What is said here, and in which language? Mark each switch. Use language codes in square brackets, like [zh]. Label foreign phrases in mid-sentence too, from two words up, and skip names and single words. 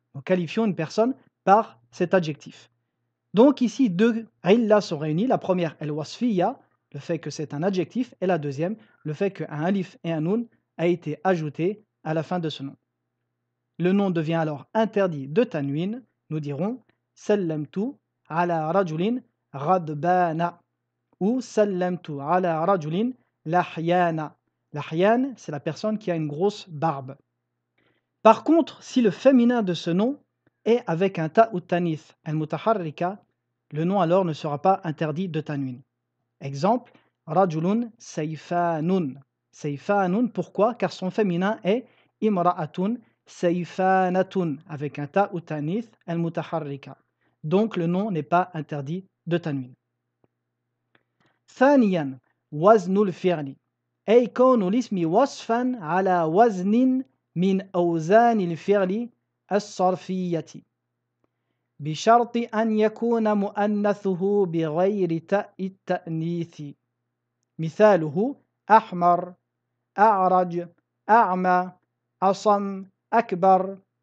[fr] Nous qualifions une personne par cet adjectif. Donc ici, 2 illas sont réunis. La première, el-wasfiya, le fait que c'est un adjectif, et la deuxième, le fait qu'un alif et un nun a été ajouté à la fin de ce nom. Le nom devient alors interdit de tanwin. Nous dirons [ar] سلمت على رجل غضبان [fr] ou [ar] سلمت على رجل لحيان. [fr] Lahyan, c'est la personne qui a une grosse barbe. Par contre, si le féminin de ce nom est avec un ta ou [ar] التأنيث المتحركة, [fr] le nom alors ne sera pas interdit de tanwin. Exemple, [ar] رجل سيفان. [fr] Sayfanun, pourquoi? Car son féminin est [ar] امرأة سيفانة [fr] avec un ta ou [ar] التأنيث المتحركة. [fr] donc le nom n'est pas interdit de tanwin. [ar] ثانيا وزن الفعل أي كون الاسم وصفا على وزن من أوزان الفعل الصرفية بشرط أن يكون مؤنثه بغير تاء التأنيث مثاله أحمر أعرج أعمى أصم أكبر.